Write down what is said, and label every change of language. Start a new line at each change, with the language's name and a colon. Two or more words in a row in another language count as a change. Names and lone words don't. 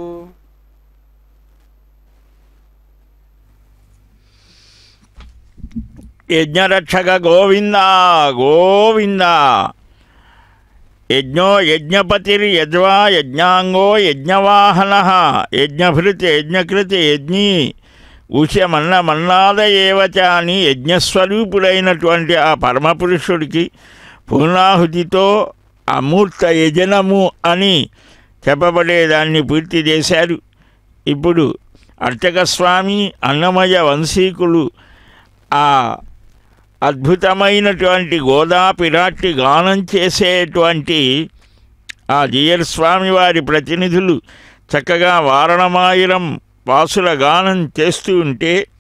Sanskrit: यज्ञरक्षक गोविंद गोविंद। यज्ञो यज्ञपतिर्यज्वा यज्ञांगो यज्ञवाहनः यज्ञभृत् यज्ञकृत् यज्ञी ఉష్యమన్న మన్నాద ఏవచ
Telugu: అని యజ్ఞస్వరూపుడైనటువంటి ఆ పరమపురుషుడికి పూర్ణాహుతితో అమూర్త యజనము అని చెప్పబడేదాన్ని పూర్తి చేశారు. ఇప్పుడు అర్చకస్వామి అన్నమయ వంశీకులు ఆ అద్భుతమైనటువంటి గోదా పిరాట్టి గానం చేసేటువంటి ఆ జియర్ స్వామి వారి ప్రతినిధులు చక్కగా వారణమాయిరం వాసుల గానం చేస్తూ ఉంటే